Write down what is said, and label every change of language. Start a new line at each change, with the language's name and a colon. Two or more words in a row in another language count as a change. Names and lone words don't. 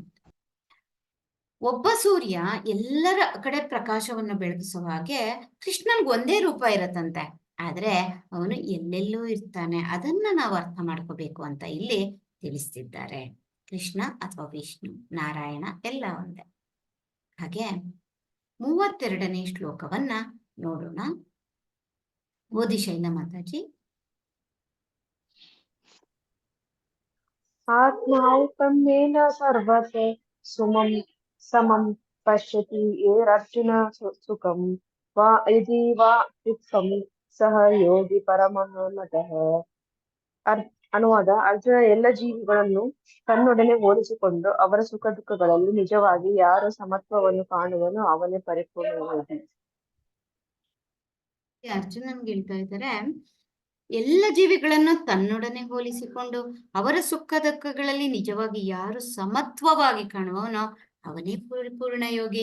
Kannada: ಒಬ್ಬ ಸೂರ್ಯ ಎಲ್ಲರ ಕಡೆ ಪ್ರಕಾಶವನ್ನು ಬೆಳಗಿಸುವ ಹಾಗೆ ಕೃಷ್ಣನ್ಗೆ ಒಂದೇ ರೂಪ ಇರತ್ತಂತೆ, ಆದ್ರೆ ಅವನು ಎಲ್ಲೆಲ್ಲೂ ಇರ್ತಾನೆ. ಅದನ್ನ ನಾವು ಅರ್ಥ ಮಾಡ್ಕೋಬೇಕು ಅಂತ ಇಲ್ಲಿ ತಿಳಿಸ್ತಿದ್ದಾರೆ. ಕೃಷ್ಣ ಅಥವಾ ವಿಷ್ಣು, ನಾರಾಯಣ ಎಲ್ಲ ಒಂದೇ. ಹಾಗೆ 32ನೇ ಶ್ಲೋಕವನ್ನ ನೋಡೋಣ. ಓದಿ ಶೈಲ ಮಾತಾಜಿ.
Sanskrit: ಆತ್ಮೌಪಮ್ಯೇನ ಸರ್ವತೆ ಸುಮಂ ಸಮಂ ಪಶ್ಯತಿ ಏರರ್ಜುನ ಸುಖಂ ವಾ ಯದಿ ವಾ ದುಃಖಂ ಸಹ ಯೋಗಿ ಪರಮಃ ಮತಃ.
Kannada: ಅನುವಾದ: ಅರ್ಜುನ ಎಲ್ಲ ಜೀವಿಗಳನ್ನು ತನ್ನೊಡನೆ ಹೋಲಿಸಿಕೊಂಡು ಅವರ ಸುಖ ದುಃಖಗಳಲ್ಲಿ ನಿಜವಾಗಿ ಯಾರು ಸಮತ್ವವನ್ನು ಕಾಣುವನೋ ಅವನೇ ಪರಿಪೂರ್ಣ ಯೋಗಿ. ಅರ್ಜುನನ್ಗೆ ಹೇಳ್ತಾ ಇದ್ದಾರೆ, ಎಲ್ಲ ಜೀವಿಗಳನ್ನು ತನ್ನೊಡನೆ ಹೋಲಿಸಿಕೊಂಡು ಅವರ ಸುಖ ದುಃಖಗಳಲ್ಲಿ ನಿಜವಾಗಿ ಯಾರು ಸಮತ್ವವಾಗಿ ಕಾಣುವನೋ ಅವನೇ ಪರಿಪೂರ್ಣ ಯೋಗಿ.